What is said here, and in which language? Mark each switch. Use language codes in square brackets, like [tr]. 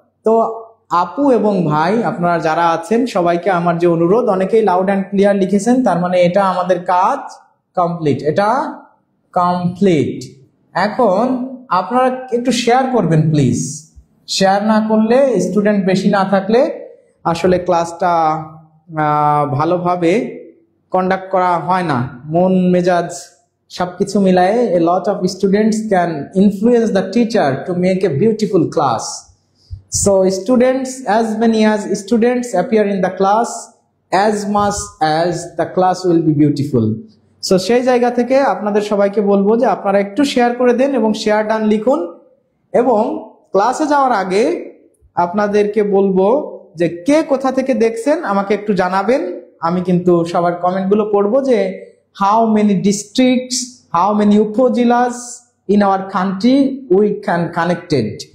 [bn] তো আপু এবং ভাই আপনারা যারা আছেন সবাইকে আমার যে অনুরোধ, অনেকেই লাউড অ্যান্ড ক্লিয়ার লিখেছেন, তার মানে এটা আমাদের কাজ কমপ্লিট, এটা কমপ্লিট। এখন আপনারা একটু শেয়ার করবেন প্লিজ। শেয়ার না করলে, স্টুডেন্ট বেশি না থাকলে আসলে ক্লাসটা ভালোভাবে কন্ডাক্ট করা হয় না। মন মেজাজ সবকিছু মিলায়ে [en] a lot of students can influence the teacher to make a beautiful class. So students, as many as students appear in the class, as much as the class will be beautiful. [bn] So সেই জায়গা থেকে আপনাদের সবাইকে বলবো যে আপনারা একটু share করে দেন এবং শেয়ার ডান লিখুন। এবং ক্লাসে যাওয়ার আগে আপনাদেরকে বলবো যে কে কোথা থেকে দেখছেন আমাকে একটু জানাবেন। আমি কিন্তু সবার কমেন্টগুলো পড়বো যে [en] How many districts, how many upazilas in our country we can connected.